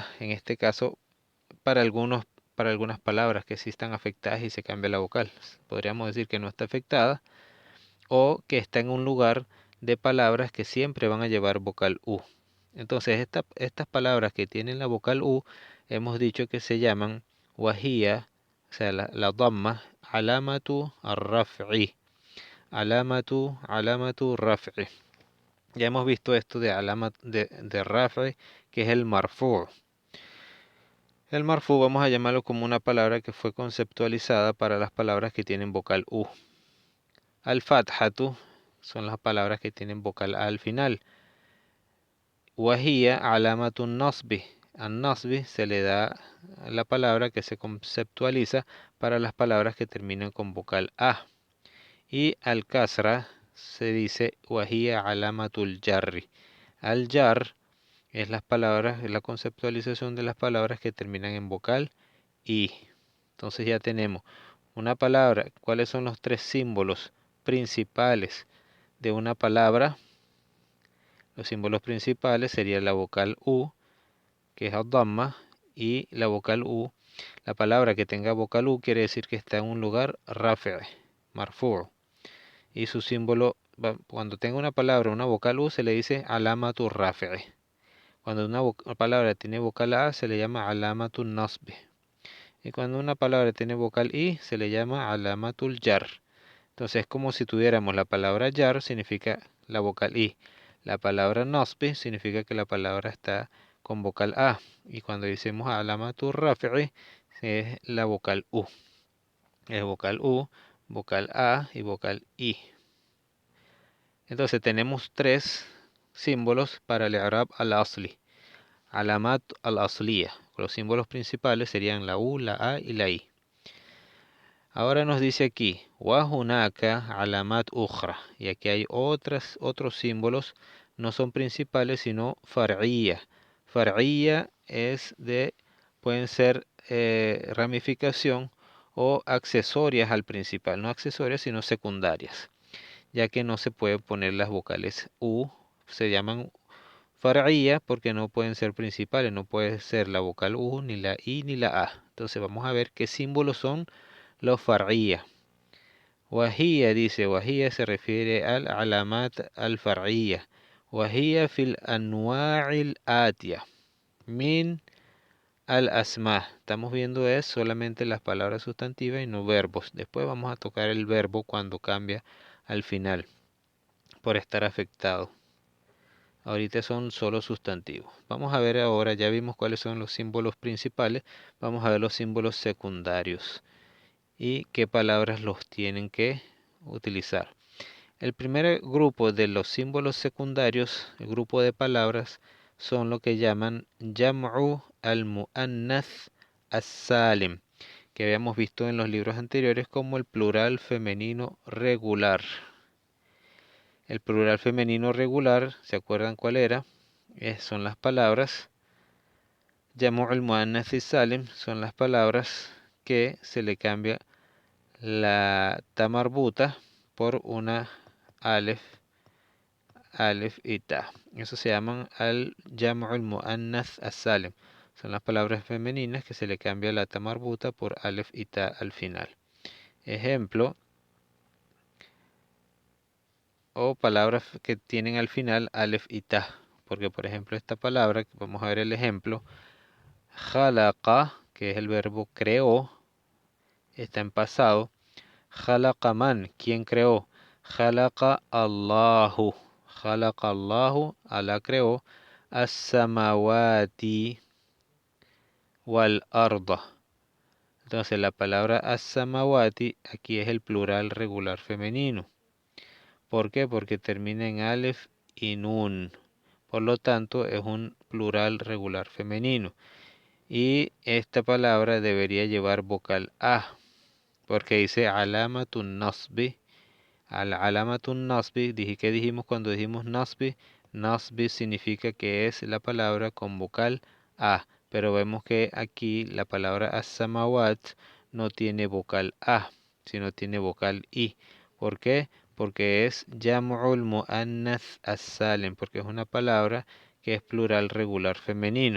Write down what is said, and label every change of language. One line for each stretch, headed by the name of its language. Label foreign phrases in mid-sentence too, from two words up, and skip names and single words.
Spanish: En este caso, para algunas palabras que sí están afectadas y se cambia la vocal, podríamos decir que no está afectada o que está en un lugar de palabras que siempre van a llevar vocal U. Entonces, estas palabras que tienen la vocal U, hemos dicho que se llaman wahía, o sea, la damma,
Arabic: علامة الرفع. علامة رفع.
Spanish: Ya hemos visto esto de de raf'i, que es el marfu'. El marfu vamos a llamarlo como una palabra que fue conceptualizada para las palabras que tienen vocal U. Al-fathatu son las palabras que tienen vocal A al final.
Arabic: وهي علامة النصب.
Spanish: Al nasbi se le da la palabra que se conceptualiza para las palabras que terminan con vocal A. Y al kasra se dice
Arabic: وهي علامة الجر.
Spanish: Al jar es las palabras, es la conceptualización de las palabras que terminan en vocal I. Entonces ya tenemos una palabra. ¿Cuáles son los tres símbolos principales de una palabra? Los símbolos principales serían la vocal U, que es ad-damma, y la vocal U. La palabra que tenga vocal U quiere decir que está en un lugar
Arabic: رافع مرفوع'.
Spanish: Y su símbolo, cuando tenga una palabra, una vocal U, se le dice
Arabic: علامة رافع'.
Spanish: Cuando una palabra tiene vocal A, se le llama
Arabic: علامة نصب.
Spanish: Y cuando una palabra tiene vocal I, se le llama
Arabic: علامة الجر.
Spanish: Entonces es como si tuviéramos la palabra jar, significa la vocal I. La palabra nasbi significa que la palabra está con vocal A. Y cuando decimos
Arabic: علامة الرفع,
Spanish: es la vocal U. Es vocal U, vocal A y vocal I. Entonces tenemos tres símbolos para el
Arabic: الإعراب الأصلي. علامات الأصلية.
Spanish: Los símbolos principales serían la U, la A y la I. Ahora nos dice aquí,
Arabic: وهناك علامات أخرى.
Spanish: Y aquí hay otros símbolos, no son principales, sino far'iyya. Far'iyya pueden ser ramificación o accesorias al principal. No accesorias, sino secundarias. Ya que no se pueden poner las vocales U, se llaman far'iyya porque no pueden ser principales. No puede ser la vocal U, ni la I, ni la A. Entonces vamos a ver qué símbolos son los far'iyya. Wahiyya dice, wahiyya se refiere al
Arabic: علامات الفرعية. وهي في الأنواع الآتية. من الأسماء.
Spanish: Estamos viendo es solamente las palabras sustantivas y no verbos. Después vamos a tocar el verbo cuando cambia al final por estar afectado. Ahorita son solo sustantivos. Vamos a ver ahora, ya vimos cuáles son los símbolos principales. Vamos a ver los símbolos secundarios y qué palabras los tienen que utilizar. El primer grupo de los símbolos secundarios, el grupo de palabras, son lo que llaman
Arabic: جمع المؤنث السالم,
Spanish: que habíamos visto en los libros anteriores como el plural femenino regular. El plural femenino regular, ¿se acuerdan cuál era? Son las palabras
Arabic: جمع المؤنث السالم,
Spanish: son las palabras que se le cambia la
Arabic: تاء مربوطة
Spanish: por una alef y ta. Eso se llaman
Arabic: الجمع المؤنث السالم.
Spanish: Son las palabras femeninas que se le cambia la
Arabic: تاء مربوطة
Spanish: por alef y ta al final. Ejemplo, o palabras que tienen al final alef y ta. Porque por ejemplo esta palabra, vamos a ver el ejemplo, khalaqa, que es el verbo creó, está en pasado.
Arabic: خلق من,
Spanish: ¿quién creó?
Arabic: خلق الله. خلق الله,
Spanish: Allah creó.
Arabic: السماوات والأرض.
Spanish: Entonces la palabra as-samawati aquí es el plural regular femenino. ¿Por qué? Porque termina en alef y nun. Por lo tanto es un plural regular femenino. Y esta palabra debería llevar vocal A. Porque dice
Arabic: علامة النصب علامة النصب,
Spanish: ¿qué dijimos cuando dijimos nasbi? Nasbi significa que es la palabra con vocal A, pero vemos que aquí la palabra as-samawat no tiene vocal A, sino tiene vocal I. ¿Por qué? Porque es
Arabic: جمع المؤنث السالم,
Spanish: porque es una palabra que es plural regular femenino.